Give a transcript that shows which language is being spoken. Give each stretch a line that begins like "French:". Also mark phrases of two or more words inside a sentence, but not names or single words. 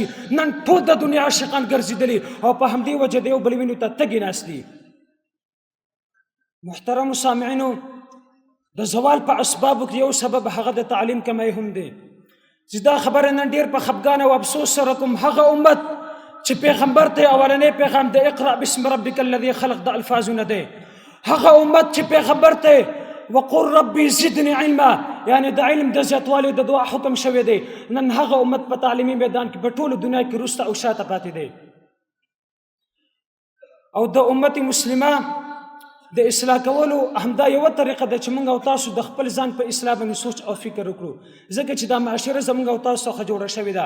Pashto: نن ټول د دنیا عاشقان ګرځېدلي او په همدې وجه د یو بل وینو ته تږي ناست دي. محترم سامعینو، د زوال په اسبابو کې یو سبب هغه د تعلیم کمی هم دی، چې دا خبره نن ډېر په خفګان او افسوس سره کوم هغه امت چې پیغمبر ته اولنی پیغام د
Arabic: اقرأ باسم ربک الذي خلق
Pashto: د الفاظونه دی، هغه امت چې پیغمبر ته
Arabic: وقل ربي زدني علما
Pashto: یعنی د علم د زیاتوالي د دعا حکم شوی دی، نن هغه امت په تعلیمي میدان کې په ټوله دنیا کې وروسته او شاته پاتې دی. او د امت مسلمه د اصلاح کولو همدا یوه طریقه ده چې موږ او تاسو د خپل ځان په اصلاح باندې سوچ او فکر وکړو، ځکه چې دا معاشره زموږ او تاسو څخه جوړه شوې ده.